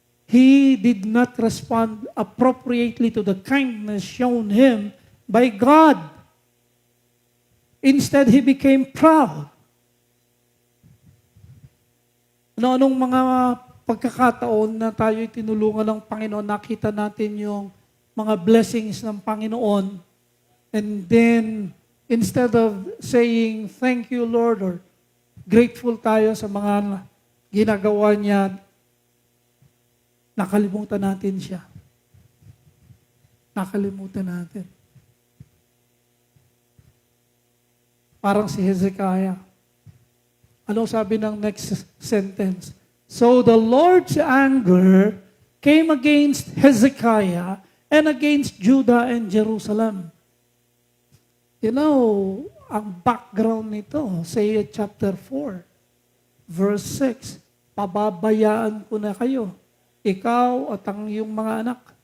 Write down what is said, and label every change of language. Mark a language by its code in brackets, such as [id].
[en] He did not respond appropriately to the kindness shown him by God. Instead, he became proud. [tl] Anong mga pagkakataon na tayo'y tinulungan ng Panginoon, nakita natin yung mga blessings ng Panginoon, [en] and then, instead of saying, thank you, Lord, or grateful [tl] tayo sa mga ginagawa niya, nakalimutan natin siya. Nakalimutan natin. Parang si Hezekiah. Ano sabi ng next sentence? [en] So the Lord's anger came against Hezekiah and against Judah and Jerusalem. You know, [tl] ang background nito, Hosea chapter 4, verse 6, pababayaan ko na kayo, ikaw at ang iyong mga anak.